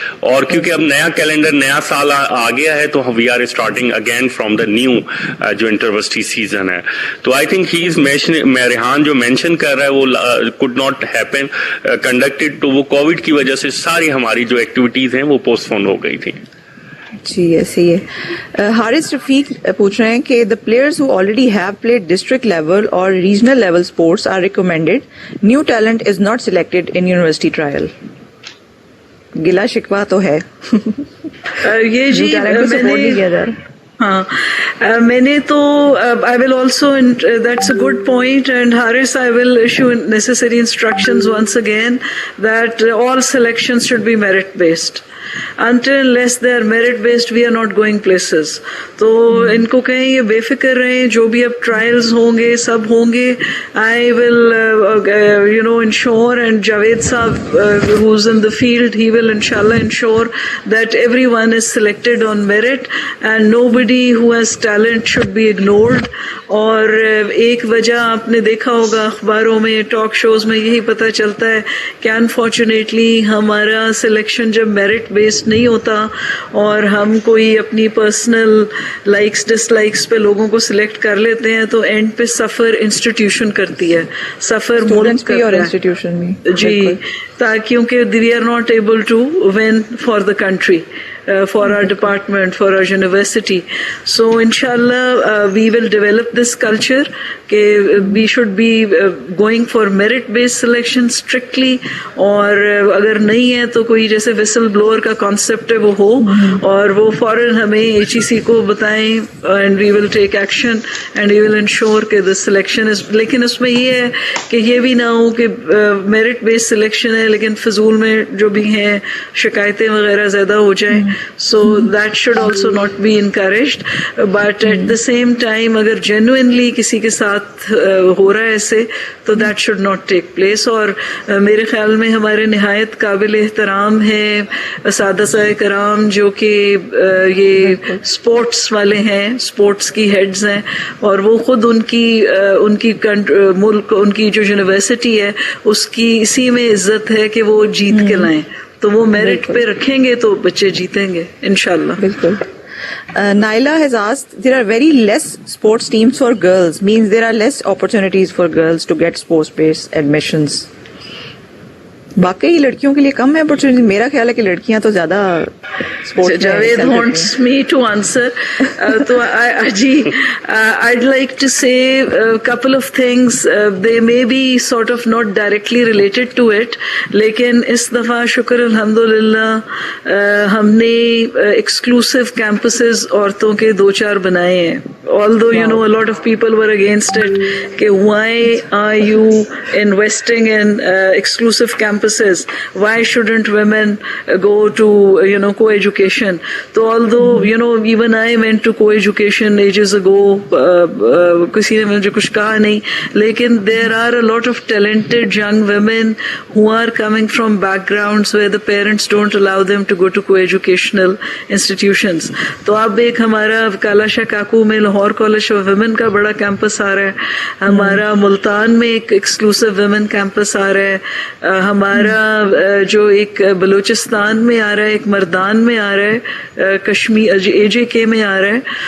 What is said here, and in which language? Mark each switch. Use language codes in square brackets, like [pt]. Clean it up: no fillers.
[ur] اور کیونکہ اب نیا کیلنڈر, نیا سال آ گیا ہے, تو [en] we are starting again from the new [ur] جو انٹرورسٹی سیزن ہے. تو [en] I think he is [ur] ریحان جو مینشن کر رہا ہے وہ [en] could not happen conducted, [ur] تو وہ کووڈ کی وجہ سے ساری ہماری جو ایکٹیویٹیز ہیں وہ پوسٹ پون ہو گئی تھیں. جی ایسے ہی ہے. حارث رفیق پوچھ رہے ہیں کہ [en] the players who already have played district level or regional level sports are recommended. New talent is not selected in university trial. [ur] گلا شکوا تو ہے, یہ جی سپورٹ نہیں کیا جا رہا. ہاں میں نے تو [en] I will also, that's a good point, and Haris, I will issue necessary instructions once again that all selections should be merit based. Until unless they are merit based, we are not going places. [ur] تو ان کو کہیں یہ بے فکر رہیں, جو بھی اب ٹرائلز ہوں گے سب ہوں گے. [en] I will ensure, and Javed Saab who's in the field, he will inshallah ensure that everyone is selected on merit and nobody who has talent should be ignored. [ur] اور ایک وجہ آپ نے دیکھا ہوگا اخباروں میں, ٹاک شوز میں یہی پتہ چلتا ہے کہ انفارچونیٹلی ہمارا سلیکشن جب میرٹ بیسڈ نہیں ہوتا اور ہم کوئی اپنی پرسنل لائکس ڈس لائکس پہ لوگوں کو سلیکٹ کر لیتے ہیں, تو اینڈ پہ سفر انسٹیٹیوشن کرتی ہے, سفر اسٹوڈنٹس بھی اور انسٹیٹیوشن بھی جی, کیونکہ [en] We are not able to win for the country, for our department, for our university. So inshallah we will develop this culture کہ we should be going for merit based selection strictly, [ur] اور اگر نہیں ہے تو کوئی جیسے [en] whistle blower کا concept ہے وہ ہو, [ur] اور وہ فوراً ہمیں [en] HEC کو بتائیں, and we will take action and we will ensure کہ the selection is. [ur] لیکن اس میں یہ ہے کہ یہ بھی نہ ہو کہ [en] merit based selection [ur] ہے لیکن فضول میں جو بھی ہیں شکایتیں وغیرہ زیادہ ہو جائیں. [en] So that should also not be encouraged, but at the same time اگر genuinely [ur] کسی کے ساتھ ہو رہا ہے ایسے تو [en] that should not take place. [ur] اور میرے خیال میں ہمارے نہایت قابل احترام ہیں اساتذہ کرام جو کہ یہ اسپورٹس والے ہیں, اسپورٹس کی ہیڈز ہیں, اور وہ خود ان کی ملک, ان کی جو یونیورسٹی ہے اس کی اسی میں عزت ہے کہ وہ جیت کے لائیں, تو وہ میرٹ پہ رکھیں گے تو بچے جیتیں گے انشاءاللہ. بالکل. [en] Naila has asked, there are very less sports teams for girls, means there are less opportunities for girls to get sports-based admissions. [ur] باقی لڑکیوں کے لیے کم ہے اپرچونیٹی. میرا خیال ہے کہ لڑکیاں تو زیادہ [en] Javed wants me to answer. So I'd like to say a couple of things. They may be sort of not directly related to it, [ur] لیکن اس دفعہ شکر الحمدللہ ہم نے [en] exclusive campuses [ur] عورتوں کے 2-4 بنائے ہیں. [en] Although you know a lot of people were against it, کہ why are you investing in exclusive campuses? Why shouldn't women go to co-education? So although even I went to co-education ages ago, [ur] کسی نے مجھے کچھ کہا نہیں, لیکن [en] there are a lot of talented young women who are coming from backgrounds where the parents don't allow them to go to co-educational institutions. [ur] تو اب ایک ہمارا کالا شاہ کاکو میں لاہور کالج آف ویمن کا بڑا کیمپس آ رہا ہے, ہمارا ملتان میں ایک ایکسکلوسیو ویمن کیمپس آ رہا ہے, ہمارا جو ایک بلوچستان میں آ رہا ہے, ایک مردان میں آ رہا ہے, کشمیر AJK میں آ رہا ہے.